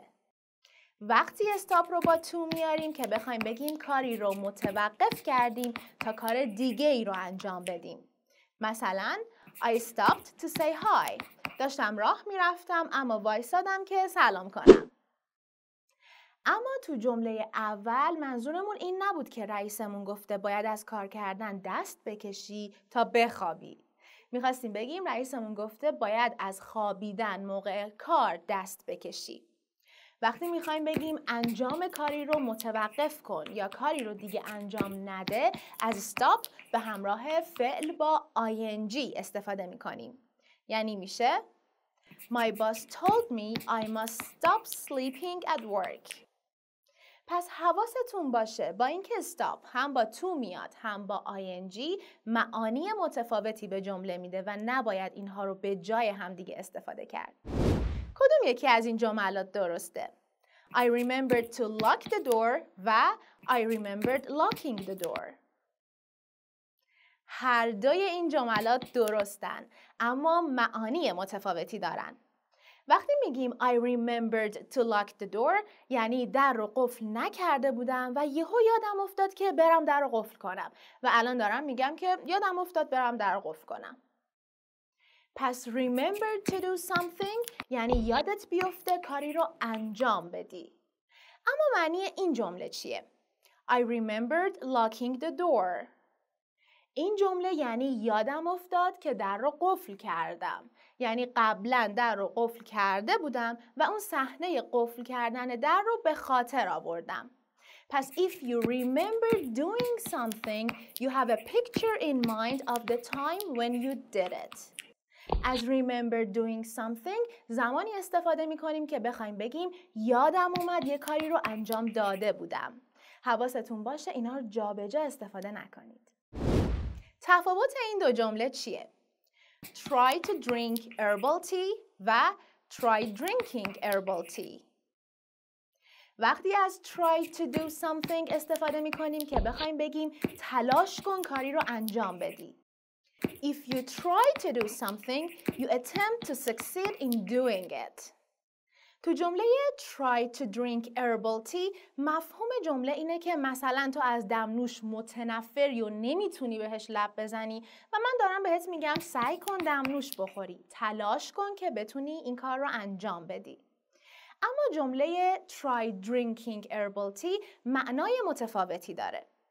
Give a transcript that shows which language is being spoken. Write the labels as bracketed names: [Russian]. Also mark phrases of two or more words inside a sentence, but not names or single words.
[Persian] وقتی استاپ رو با تو میاریم که بخوایم بگیم کاری رو متوقف کردیم تا کار دیگه ای رو انجام بدیم. [English] مثلا I stopped to say hi. [Persian] داشتم راه میرفتم اما وایسادم که سلام کنم. اما تو جمله اول منظورمون این نبود که رئیسمون گفته باید از کار کردن دست بکشی تا بخوابی. میخواستیم بگیم رئیسمون گفته باید از خوابیدن موقع کار دست بکشی. وقتی میخوایم بگیم انجام کاری رو متوقف کن یا کاری رو دیگه انجام نده، از stop به همراه فعل با ing استفاده میکنیم. یعنی میشه [English] My boss told me I must stop sleeping at work. [Persian] پس حواستون باشه با اینکه stop هم با to میاد هم با ing معانی متفاوتی به جمله میده و نباید اینها رو به جای همدیگه استفاده کرد. کدوم یکی از این جملات درسته؟ [English] I remembered to lock the door و I remembered locking the door. [Persian] هر دوی این جملات درستن اما معانی متفاوتی دارن. وقتی میگیم [English] I remembered to lock the door [Persian] یعنی در رو قفل نکرده بودم و یهو یادم افتاد که برم در رو قفل کنم و الان دارم میگم که یادم افتاد برم در رو قفل کنم. پس [English] remember to do something [Persian] یعنی یادت بیفته کاری رو انجام بدی. اما معنی این جمله چیه؟ [English] I remembered locking the door. [Persian] این جمله یعنی یادم افتاد که در رو قفل کردم. یعنی قبلا در رو قفل کرده بودم و اون صحنه قفل کردن در رو به خاطر آوردم. [English] پس if you remember doing something, you have a picture in mind of the time when you did it. [Persian] از [English] remember doing something [Persian] زمانی استفاده می کنیم که بخوایم بگیم یادم اومد یه کاری رو انجام داده بودم. حواستون باشه اینا رو جابجا استفاده نکنید. تفاوت این دو جمله چیه؟ [English] Try to drink herbal tea و try drinking herbal tea. [Persian] وقتی از [English] try to do something [Persian] استفاده می کنیم که بخوایم بگیم تلاش کن کاری رو انجام بدی. [English] If you try to do something, you attempt to succeed in doing it. [Persian] تو جمله [English] try to drink herbal tea [Persian] مفهوم جمله اینه که مثلا تو از دمنوش متنفری و نمیتونی بهش لب بزنی و من دارم بهت میگم سعی کن دمنوش بخوری. تلاش کن که بتونی این کار رو انجام بدی. اما جمله [English] try drinking herbal tea [Persian] معنای متفاوتی داره.